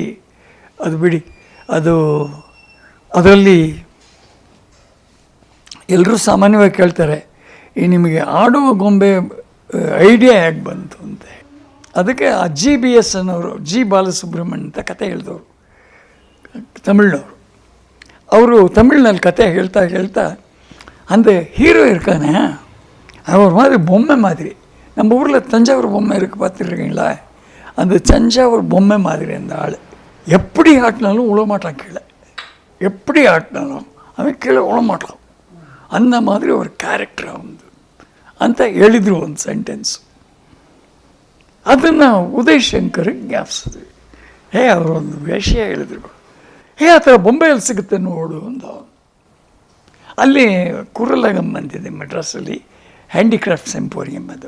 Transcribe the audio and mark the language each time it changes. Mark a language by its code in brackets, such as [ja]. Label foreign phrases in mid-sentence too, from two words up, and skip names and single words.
[kn] ಅದು ಬಿಡಿ, ಅದರಲ್ಲಿ ಎಲ್ಲರೂ ಸಾಮಾನ್ಯವಾಗಿ ಕೇಳ್ತಾರೆ, ಈ ನಿಮಗೆ ಆಡುವ ಗೊಂಬೆ ಐಡಿಯಾ ಹೇಗೆ ಬಂತು ಅಂತ. ಅದಕ್ಕೆ ಆ GBS ಅನ್ನೋರು, G ಬಾಲಸುಬ್ರಹ್ಮಣ್ಯ ಅಂತ ಕತೆ ಹೇಳಿದವರು, ತಮಿಳ್ನವರು. ಅವರು ತಮಿಳ್ನಲ್ಲಿ ಕತೆ ಹೇಳ್ತಾ ಅಂದರೆ ಹೀರೋ ಇರ್ಕಾನೆ ಅವ್ರ ಮಾದರಿ ಬೊಮ್ಮೆ ಮಾದರಿ. [ta] நம்ம ஊரில் தஞ்சாவூர் பொம்மை இருக்குது பார்த்துருக்கீங்களா, அந்த தஞ்சாவூர் பொம்மை மாதிரி அந்த ஆள் எப்படி ஆட்டினாலும் உழமாட்டான் கீழே, எப்படி ஆட்டினாலும் அவன் கீழே உழமாட்டான். அந்த மாதிரி ஒரு [kn] ಕ್ಯಾರೆಕ್ಟರ್ ಅವನು ಅಂತ ಹೇಳಿದರು ಒಂದು ಸೆಂಟೆನ್ಸ್. ಅದನ್ನು ಉದಯ್ ಶಂಕರ್ಗೆ ಜ್ಞಾಪಿಸಿದ್ವಿ. ಅವರೊಂದು ವಿಷಯ ಹೇಳಿದ್ರು, ಆ ಥರ ಬೊಂಬೆಯಲ್ಲಿ ಸಿಗುತ್ತೆ ನೋಡು ಅಂತ. ಅಲ್ಲಿ ಕುರಲಗಮ್ ಅಂತಿದೆ ಮೆಡ್ರಾಸಲ್ಲಿ, [en] handicrafts emporium [kn] ಅದು.